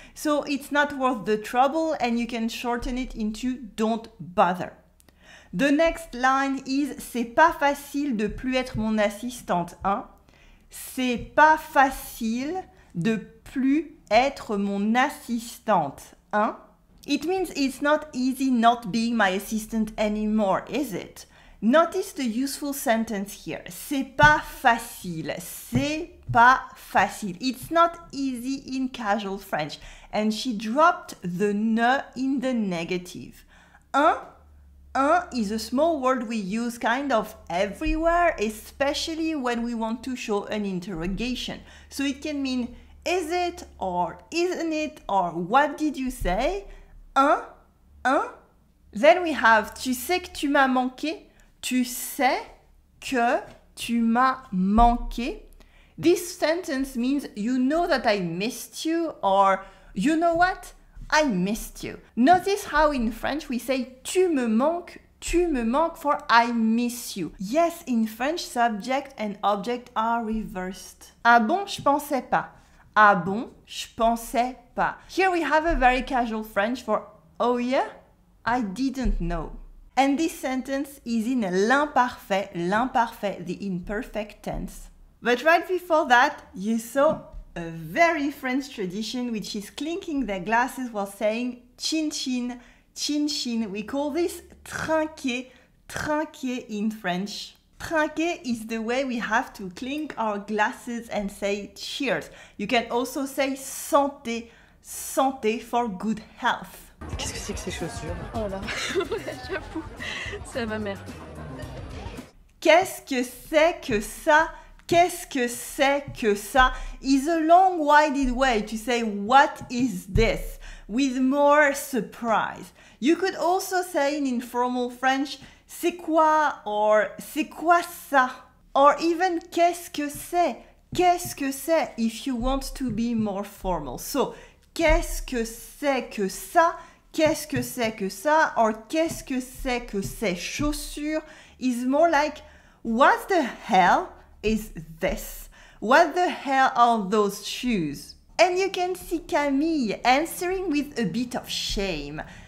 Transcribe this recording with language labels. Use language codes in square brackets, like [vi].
[en] So it's not worth the trouble, and you can shorten it into don't bother. The next line is [fr] c'est pas facile de plus être mon assistante, hein? C'est pas facile de plus être mon assistante, hein? [en] It means it's not easy not being my assistant anymore, is it? Notice the useful sentence here. [fr] C'est pas facile. C'est pas facile. [en] It's not easy in casual French. And she dropped the ne in the negative. Un is a small word we use kind of everywhere, especially when we want to show an interrogation. So it can mean is it or isn't it or what did you say? [fr] Un. Then we have tu sais que tu m'as manqué. Tu sais que tu m'as manqué. [en] This sentence means you know that I missed you, or you know what? I missed you. Notice how in French we say [fr] tu me manques [en] for I miss you. Yes, in French, subject and object are reversed. [fr] Ah bon, je pensais pas. Ah bon, je pensais pas. [en] Here we have a very casual French for oh yeah, I didn't know. And this sentence is in l'imparfait, the imperfect tense. But right before that, you saw a very French tradition which is clinking their glasses while saying chin chin, chin chin. We call this trinquer, trinquer in French. Trinquer is the way we have to clink our glasses and say cheers. You can also say santé, santé for good health. [fr] Qu'est-ce que c'est que ces chaussures? Oh là, j'avoue, c'est à ma mère. Qu'est-ce que c'est que ça? [en] Qu'est-ce que c'est que ça is a long-winded way to say what is this with more surprise. You could also say in informal French [fr] c'est quoi [en] or [fr] c'est quoi ça, [en] or even [fr] qu'est-ce que c'est [en] if you want to be more formal. [fr] So qu'est-ce que c'est que ça? Qu'est-ce que c'est que ça? [en] Or [fr] qu'est-ce que c'est que ces chaussures [en] is more like what the hell is this? What the hell are those shoes? And you can see Camille answering with a bit of shame.